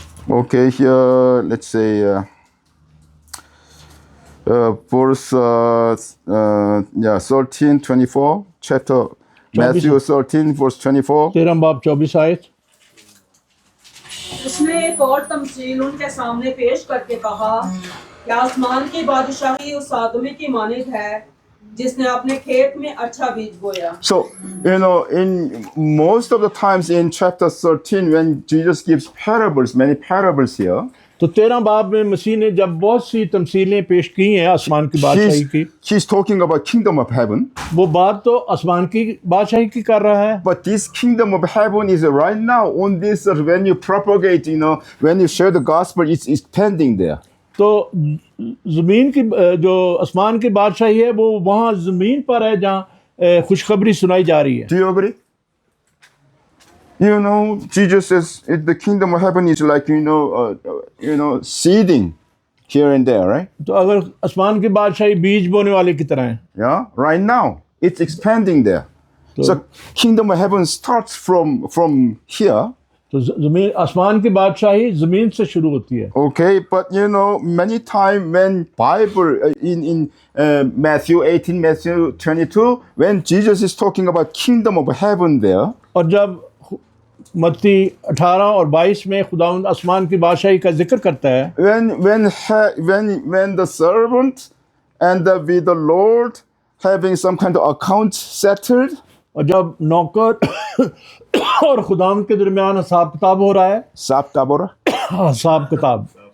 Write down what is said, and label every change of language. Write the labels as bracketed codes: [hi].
[en] Okay, here, let's say, verse 13, 24, chapter Matthew 13, verse 24. [hi] 13 बाब 24 आयत. उसने एक और तमसील उनके सामने पेश करके कहा कि आसमान की बादशाही उस आदमी की मानित है जिसने अपने खेत में अच्छा बीज बोया. [en] So, you know, in most of the times in chapter 13, when Jesus gives parables, many parables here, [hi] तो 13 बाब में मसीह ने जब बहुत सी तमसीलें पेश की हैं आसमान की बादशाही की, [en] he's talking about kingdom of heaven. [hi] वो बात तो आसमान की बादशाही की कर रहा है. [en] But this kingdom of heaven is right now on this, when you propagate, you know, when you share the gospel, it's expanding there. [hi] तो ज़मीन की जो आसमान की बादशाही है वो वहाँ ज़मीन पर है जहाँ खुशखबरी सुनाई जा रही है. [en] Do you agree? You know, Jesus says the kingdom of heaven is like, you know, seeding here and there, right? [hi] तो अगर आसमान की बादशाही बीज बोने वाले की तरह है, [en] Yeah, right now it's expanding there. So kingdom of heaven starts from here. [hi] तो ज़मीन आसमान की बादशाही ज़मीन से शुरू होती है. [en] Okay, but you know, many times when Bible in Matthew 18, Matthew 22, when Jesus is talking about kingdom of heaven there, [hi] और जब मत्ती 18 और 22 में खुदावंद आसमान की बादशाही का जिक्र करता है, [en] when the servant and with the Lord having some kind of account settled, [hi] और जब नौकर और खुदावंद के दरमियान हिसाब किताब हो रहा है, हिसाब किताब,